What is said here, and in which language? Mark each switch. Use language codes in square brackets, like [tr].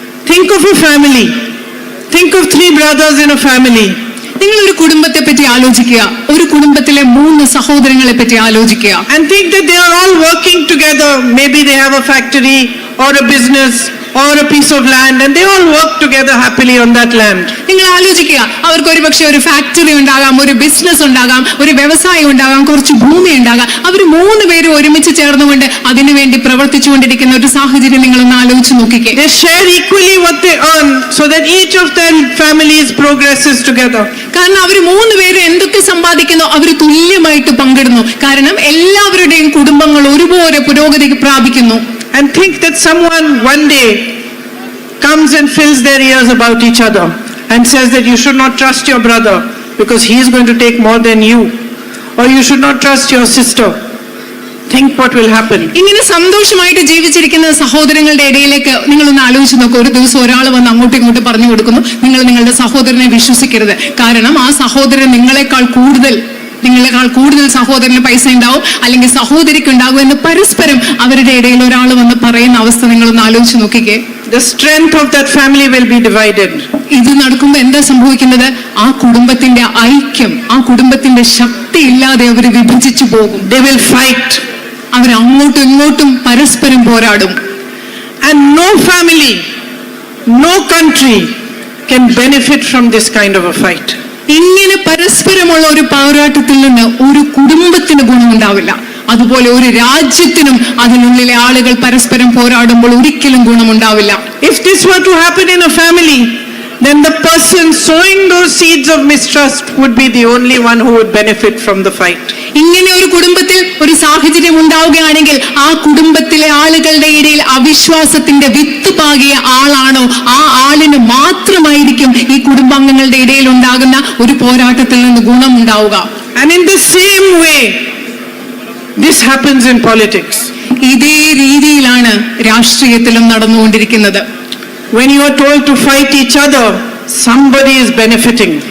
[en] Think of a family. Think of 3 brothers in a family. [ml] നിങ്ങൾ ഒരു കുടുംബത്തെ പറ്റി ആലോചിക്കുക, ഒരു കുടുംബത്തിലെ 3 സഹോദരങ്ങളെ പറ്റി ആലോചിക്കുക. [en] And think that they are all working together. Maybe they have a factory or a business or a piece of land, and they all work together happily on that land. [ml] നിങ്ങൾ ആലോചിക്കുക, അവർക്ക് ഒരുപക്ഷെ ഒരു ഫാക്ടറി ഉണ്ടാകാം, ഒരു business ഉണ്ടാകാം, ഒരു വ്യവസായം ഉണ്ടാകാം, കുറച്ച് ഭൂമി ഉണ്ടാകാം. അവർ 3 പേരും ഒരുമിച്ച് ചേർന്നുകൊണ്ട് അതിനുവേണ്ടി പ്രവർത്തിച്ചുകൊണ്ടിരിക്കുന്ന ഒരു സാഹചര്യം നിങ്ങളൊന്ന് ആലോചിച്ച് നോക്കിക്കേ. [en] They share equally what they earn so that each of their families progresses together. [ml] കാരണം അവർ 3 പേരും എന്തൊക്കെ സമ്പാദിക്കുന്നോ അവർ തുല്യമായിട്ട് പങ്കിടുന്നു. കാരണം എല്ലാവരുടെയും കുടുംബങ്ങൾ ഒരുപോലെ പുരോഗതി പ്രാപിക്കുന്നു. [en] And think that someone one day comes and fills their ears about each other and says that you should not trust your brother because he is going to take more than you, or you should not trust your sister. Think what will happen. [ml] ഇങ്ങനെ സന്തോഷമായിട്ട് ജീവിച്ചിരിക്കുന്ന സഹോദരങ്ങളുടെ ഇടയിലേക്ക് നിങ്ങളൊന്ന് ആലോചിച്ച് നോക്കുക. ഒരു ദിവസം ഒരാൾ വന്ന് അങ്ങോട്ടും ഇങ്ങോട്ടും പറഞ്ഞു കൊടുക്കുന്നു, നിങ്ങൾ നിങ്ങളുടെ സഹോദരനെ വിശ്വസിക്കരുത്, കാരണം ആ സഹോദരൻ നിങ്ങളെക്കാൾ കൂടുതൽ നിങ്ങളെക്കാൾ കൂടുതൽ സഹോദരന് പൈസ ഉണ്ടാവും അല്ലെങ്കിൽ സഹോദരിക്ക് ഉണ്ടാകും എന്ന് പരസ്പരം അവരുടെ ഇടയിൽ ഒരാൾ വന്ന് പറയുന്ന അവസ്ഥ നിങ്ങളൊന്ന് ആലോചിച്ച് നോക്കിക്കേ. [en] The strength of that family will be divided. [ml] ഇത് നടക്കുമ്പോൾ എന്താ സംഭവിക്കുന്നത്? ആ കുടുംബത്തിന്റെ ഐക്യം, ആ കുടുംബത്തിന്റെ ശക്തി ഇല്ലാതെ അവർ വിഭജിച്ചു പോകും. [en] They will fight. [ml] അവർ അങ്ങോട്ടും ഇങ്ങോട്ടും പരസ്പരം പോരാടും. [en] And no family, no country can benefit from this kind of a fight. [ml] ഇങ്ങനെ പരസ്പരമുള്ള ഒരു പോരാട്ടത്തിൽ നിന്ന് ഒരു കുടുംബത്തിന് ഗുണമുണ്ടാവില്ല. അതുപോലെ ഒരു രാജ്യത്തിനും അതിനുള്ളിലെ ആളുകൾ പരസ്പരം പോരാടുമ്പോൾ ഒരിക്കലും ഗുണമുണ്ടാവില്ല. [en] If this were to happen in a family, then the person sowing those seeds of mistrust would be the only one who would benefit from the fight. [ml] ഇങ്ങനെ ഒരു കുടുംബത്തിൽ ഒരു സാഹചര്യം ഉണ്ടാവുകയാണെങ്കിൽ ആ കുടുംബത്തിലെ ആളുകളുടെ ഇടയിൽ അവിശ്വാസത്തിന്റെ വിത്ത് പാകിയ ആളാണോ ആ ആളിന് മാത്രമായിരിക്കും ഈ കുടുംബാംഗങ്ങളുടെ ഇടയിൽ ഉണ്ടാകുന്ന ഒരു പോരാട്ടത്തിൽ നിന്ന് ഗുണമുണ്ടാവുക. [en] And in the same way, this happens in politics. [ml] ഇതേ രീതിയിലാണ് രാഷ്ട്രീയത്തിലും നടന്നുകൊണ്ടിരിക്കുന്നത്. [en] When you are told to fight each other, somebody is benefiting.